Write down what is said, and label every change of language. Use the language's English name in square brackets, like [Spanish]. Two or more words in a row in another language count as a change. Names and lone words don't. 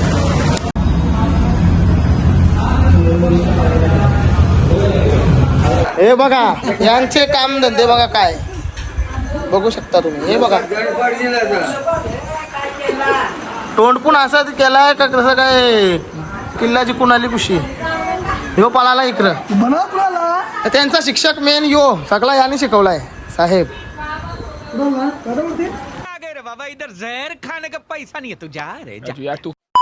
[Marathi] हे बघा यांचे काम धंदे बघा काय बघू शकता तुम्ही. हे बघा तोंड पण असं केलाय का कसं काय. किल्ल्याची कुणाली कुशी ह्यो पळाला इकडं. त्यांचा शिक्षक मेन यो सगळा याने शिकवलाय साहेब. [Hindi] बाबा इधर जहर खाने का पैसा नहीं है. [Marathi] तू जा रे जा तू.